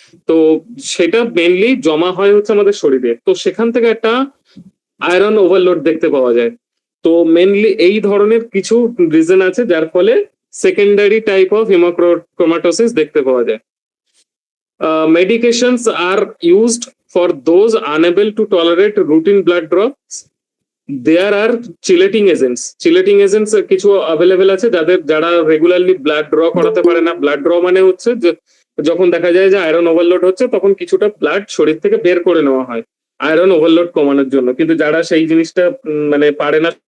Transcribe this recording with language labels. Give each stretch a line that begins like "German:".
Bangla: তো সেটা মেইনলি জমা হয় হচ্ছে আমাদের শরীরে, তো সেখান থেকে একটা আয়রন ওভারলোড দেখতে পাওয়া যায়। তো মেইনলি এই ধরনের কিছু রিজন আছে যার ফলে সেকেন্ডারি টাইপ অফ হেমোক্রোমাটোসিস দেখতে পাওয়া যায়।
English: Medications are used for those unable to tolerate routine blood drops. There are chelating agents.
Bangla: Chelating agents কিছু অ্যাভেলেবেল আছে যারা রেগুলারলি ব্লাড ড্র করাতে পারে না। ব্লাড ড্র মানে হচ্ছে যে যখন দেখা যায় যে আয়রন ওভারলোড হচ্ছে তখন কিছুটা ব্লাড শরীর থেকে বের করে নেওয়া হয় আয়রন ওভারলোড কমানোর জন্য। কিন্তু যারা সেই জিনিসটা মানে পারে না